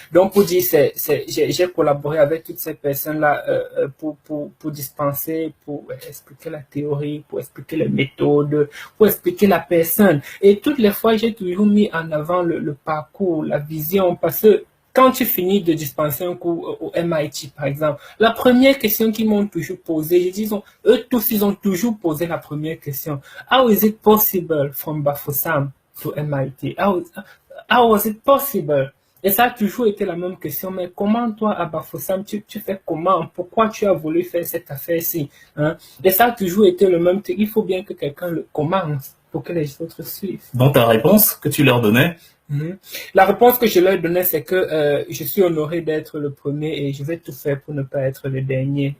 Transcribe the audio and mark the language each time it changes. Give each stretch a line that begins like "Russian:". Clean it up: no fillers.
French: Donc, pour dire, j'ai collaboré avec toutes ces personnes-là pour dispenser, pour expliquer la théorie, pour expliquer les méthodes, pour expliquer la personne. Et toutes les fois, j'ai toujours mis en avant le parcours, la vision, parce que quand tu finis de dispenser un cours au MIT, par exemple, la première question qu'ils m'ont toujours posée, je dis, eux tous, ils ont toujours posé la première question.
English: How is it possible from Bafoussam to MIT? How was it possible?
French: Et ça a toujours été la même question, mais comment toi, à Bafoussam, tu fais comment? Pourquoi tu as voulu faire cette affaire-ci? Hein? Et ça a toujours été le même truc. Il faut bien que quelqu'un le commence. pour que les autres suivent. Dans ta réponse que tu leur donnais? La réponse que je leur donnais, c'est que je suis honoré d'être le premier et je vais tout faire pour ne pas être le dernier.